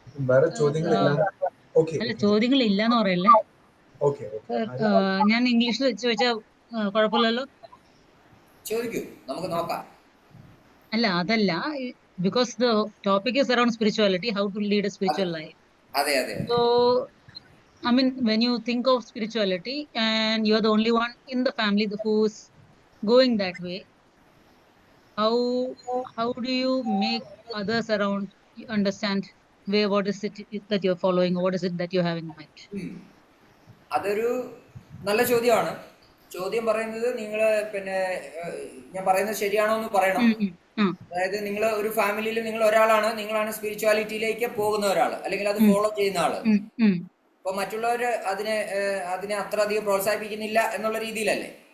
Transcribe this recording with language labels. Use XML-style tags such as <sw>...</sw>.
<ml>വേറെ ചോദ്യങ്ങളില്ല? ഓക്കെ, അല്ല, ചോദ്യങ്ങളില്ല എന്ന് പറയല്ലേ. ഓക്കെ. ഞാൻ ഇംഗ്ലീഷിൽ ചോദിച്ചാൽ കുഴപ്പമില്ലല്ലോ? ചോദിക്കൂ, നമുക്ക് നോക്കാം. അല്ല, അതല്ല.</ml> <en>Because the topic is around spirituality, how to lead a spiritual life.</en> <ml>അതെ അതെ</ml> <en>So, I mean, when you think of spirituality and you're the only one in the family who's going that way, how how do you make others around you understand what is it that you're following, or what is it that you have in mind?</en> <ml>അതൊരു നല്ല ചോദ്യമാണ്. ചോദ്യം പറയുന്നത് നിങ്ങൾ പിന്നെ ഞാൻ പറയുന്നത് ശരിയാണോ എന്ന് പറയണം. അതായത് നിങ്ങൾ ഒരു ഫാമിലിയിൽ നിങ്ങൾ ഒരാളാണ്, നിങ്ങളാണ് സ്പിരിച്വാലിറ്റിയിലേക്ക് പോകുന്ന ഒരാൾ, അല്ലെങ്കിൽ അത് ഫോളോ ചെയ്യുന്ന ആള്. അപ്പൊ മറ്റുള്ളവര് അതിനെ അത്ര അധികം പ്രോത്സാഹിപ്പിക്കുന്നില്ല എന്നുള്ള രീതിയിലല്ലേ?</ml>